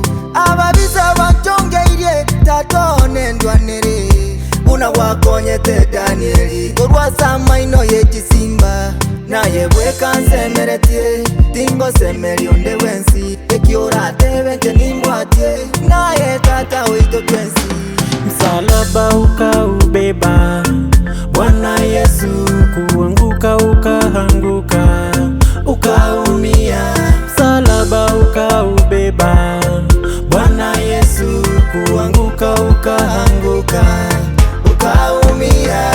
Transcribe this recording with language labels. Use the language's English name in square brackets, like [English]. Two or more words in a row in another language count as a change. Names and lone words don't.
[Gusii] Ababisa banchongeire tatone ndwanire, buna wakonyete Danieli olwasama ino yekisimba. Naye bwekansemeretie tingosemeri onde wensi, ekiora tebe nche nimbwatie naye tata wito twensi. [Swahili] Msalaba ukaubeba Bwana Yesu, kuanguka ukaanguka ukaumia. Msalaba ukaubeba Bwana Yesu, kuanguka ukaanguka ukaumia.